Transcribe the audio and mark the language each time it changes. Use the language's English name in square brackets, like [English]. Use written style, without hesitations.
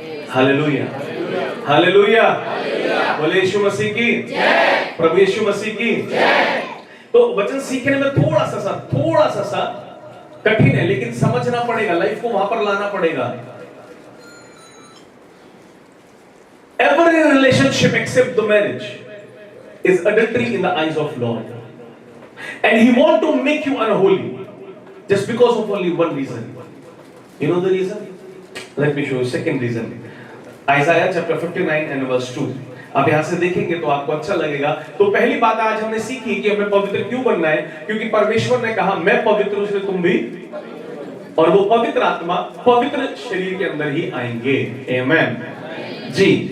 [Hindi] Hallelujah, hallelujah, बोले यीशु मसीह की जय, प्रभु यीशु मसीह की जय। तो वचन सीखने में थोड़ा सा कठिन है, लेकिन समझना पड़ेगा, लाइफ को वहां पर लाना पड़ेगा। [English] Every relationship except the marriage is adultery in the eyes of Lord, and He want to make you unholy just because of only one reason. You know the reason? Let me show you. Second reason, Isaiah chapter 59 and verse 2. [Hindi] आप यहाँ से देखेंगे तो आपको अच्छा लगेगा। तो पहली बात आज हमने सीखी कि हमें पवित्र क्यों बनना है, क्योंकि परमेश्वर ने कहा मैं पवित्र हूं इसलिए तुम भी, और वो पवित्र आत्मा पवित्र शरीर के अंदर ही आएंगे। आमेन जी।